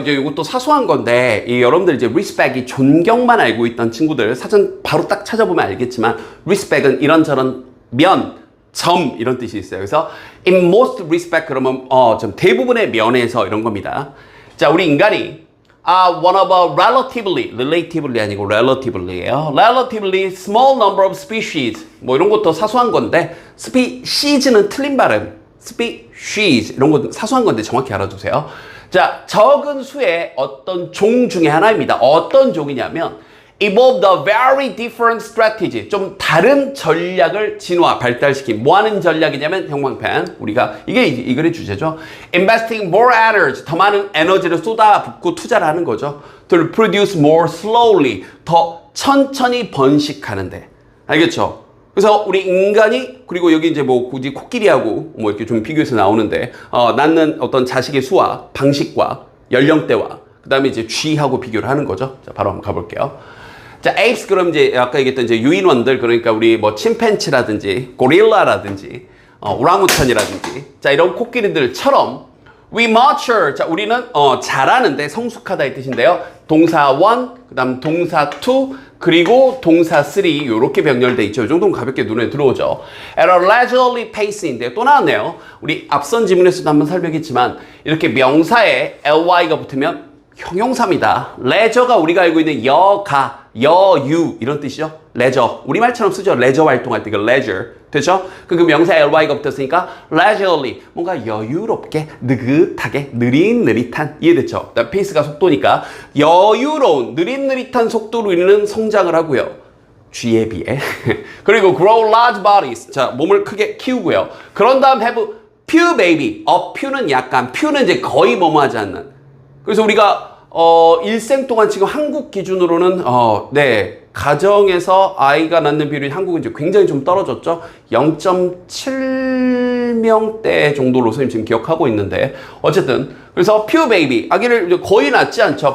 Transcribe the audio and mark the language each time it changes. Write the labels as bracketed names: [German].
[Korean] 이제 이것도 사소한 건데, 여러분들 이제 respect이 존경만 알고 있던 친구들, 사전 바로 딱 찾아보면 알겠지만, respect은 이런저런 점, 이런 뜻이 있어요. 그래서, [English] in most respect, [Korean] 그러면, 좀 대부분의 면에서 이런 겁니다. 자, 우리 인간이, [English] one of a relatively [Korean] 아니고 relatively예요. [English] relatively small number of species. [Korean] 이런 것도 사소한 건데, species는 틀린 발음. species 이런 거 사소한 건데 정확히 알아두세요. 자, 적은 수의 어떤 종 중에 하나입니다. 어떤 종이냐면 [English] evolved a very different strategy. [Korean] 좀 다른 전략을 발달시킨. 뭐 하는 전략이냐면 형광펜. 우리가 이게 이 글의 주제죠. [English] investing more energy. [Korean] 더 많은 에너지를 쏟아붓고 투자를 하는 거죠. [English] to produce more slowly. [Korean] 더 천천히 번식하는데. 알겠죠? 그래서 우리 인간이, 그리고 여기 이제 굳이 코끼리하고 이렇게 좀 비교해서 나오는데, 낳는 어떤 자식의 수와 방식과 연령대와, 그 다음에 이제 쥐하고 비교를 하는 거죠. 자, 바로 한번 가볼게요. 자, apes, 그럼 이제 아까 얘기했던 이제 유인원들, 그러니까 우리 침팬치라든지, 고릴라라든지, 오랑우탄이라든지, 자, 이런 코끼리들처럼, [English] we mature. [Korean] 자, 우리는, 잘하는데 성숙하다 이 뜻인데요. 동사 1, 그 다음 동사 2, 그리고 동사 3 이렇게 병렬돼 있죠. 이 정도는 가볍게 눈에 들어오죠. [English] At a leisurely pace인데 [Korean] 또 나왔네요. 우리 앞선 지문에서도 한번 설명했지만 이렇게 명사에 ly가 붙으면 형용사입니다. leisure가 우리가 알고 있는 여유 이런 뜻이죠. leisure. 우리말처럼 쓰죠. leisure 활동할 때 그 leisure. 되죠? 그 명사에 ly가 붙었으니까 leisurely. 뭔가 여유롭게, 느긋하게, 느릿느릿한. 이해됐죠? 페이스가 속도니까 여유로운, 느릿느릿한 속도로 이르는 성장을 하고요. 쥐에 비해. 그리고 [English] grow large bodies. [Korean] 자, 몸을 크게 키우고요. 그런 다음 [English] have few baby. [Korean] few는 약간, few는 이제 거의 뭐뭐하지 않는. 그래서 우리가 일생 동안 지금 한국 기준으로는 가정에서 아이가 낳는 비율이 한국은 이제 굉장히 좀 떨어졌죠. 0.7명대 정도로 선생님 지금 기억하고 있는데 어쨌든 그래서 [English] few baby [Korean] 아기를 거의 낳지 않죠.